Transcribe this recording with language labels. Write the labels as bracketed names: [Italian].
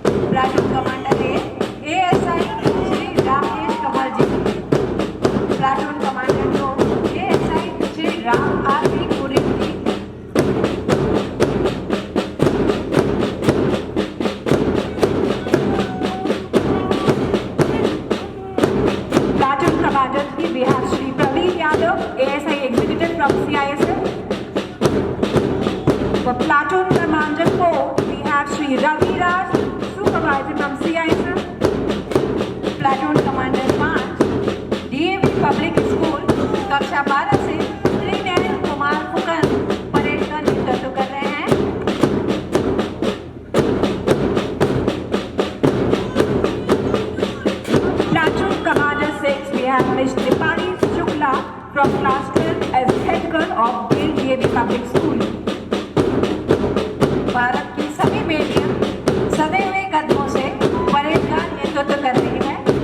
[Hindi] Platoon commander ASI Shri Rakesh Kamal ji, platoon commander 2 ASI Shri Ram RV Puri ji, platoon commander 3 [English] we have Shri Praveen Yadav, ASI executive from CISF. For platoon commander 4 we have Shri Ravi Raj, supervisor from CISF. Platoon commander 5 [Hindi] DAV Public School कक्षा 12 से श्री नयन Kumar Phukan parade का नेतृत्व कर रहे हैं। [English] Platoon commander 6 we have Ms. Dipali Shukla from class 12 as head girl of DAV Public School. [Hindi] Bharat की सभी बेटियां सदे हुए कदमों से परेड का नेतृत्व कर रही है।